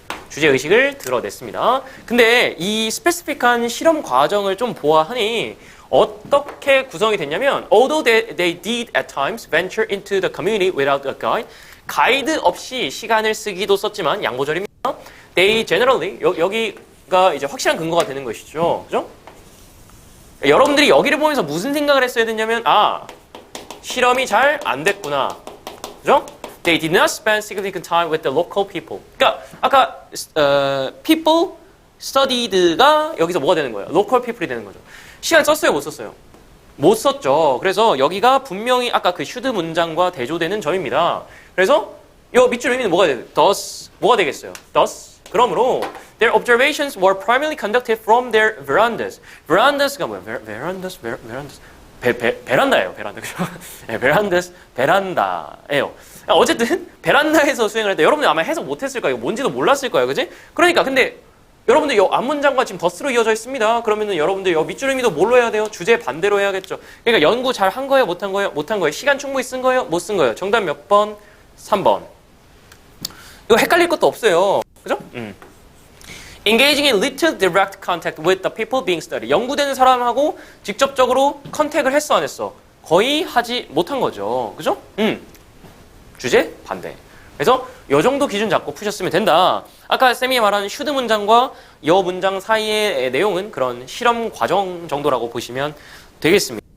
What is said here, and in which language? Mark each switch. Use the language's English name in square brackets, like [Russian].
[Korean] 주제의식을 드러냈습니다. 근데 이 스페시픽한 실험 과정을 좀 보아하니 어떻게 구성이 됐냐면 [English] Although they did at times venture into the community without a guide [Korean] 가이드 없이 시간을 쓰기도 썼지만 양보절입니다. [English] They generally [Korean] 여기가 이제 확실한 근거가 되는 것이죠. 그죠? 여러분들이 여기를 보면서 무슨 생각을 했어야 됐냐면 실험이 잘 안 됐구나. 그죠? [English] They did not spend significant time with the local people. [Korean] 그러니까 아까 people studied가 여기서 뭐가 되는 거예요? local people이 되는 거죠. 시간 썼어요, 못 썼어요? 못 썼죠. 그래서 여기가 분명히 아까 그 should 문장과 대조되는 점입니다. 그래서 이 밑줄 의미는 뭐가 돼요? thus 뭐가 되겠어요? [English] thus 그러므로 their observations were primarily conducted from their verandas. [Korean] verandas가 뭐예요? verandas. 베란다예요, 베란다. 그죠? 네, 베란다예요. 어쨌든 베란다에서 수행을 할 때 여러분들 아마 해석 못했을 거예요. 뭔지도 몰랐을 거예요, 그지? 그러니까 근데 여러분들 이 앞문장과 지금 더스로 이어져 있습니다. 그러면은 여러분들 이 밑줄의미도 뭘로 해야 돼요? 주제 반대로 해야겠죠. 그러니까 연구 잘 한 거예요? 못 한 거예요? 못 한 거예요? 시간 충분히 쓴 거예요? 못 쓴 거예요? 정답 몇 번? 3번. 이거 헷갈릴 것도 없어요. 그죠? [English] Engaging in little direct contact with the people being studied. [Korean] 연구되는 사람하고 직접적으로 컨택을 했어, 안 했어? 거의 하지 못한 거죠. 그죠? 주제 반대. 그래서 요 정도 기준 잡고 푸셨으면 된다. 아까 쌤이 말한 should 문장과 여 문장 사이의 내용은 그런 실험 과정 정도라고 보시면 되겠습니다.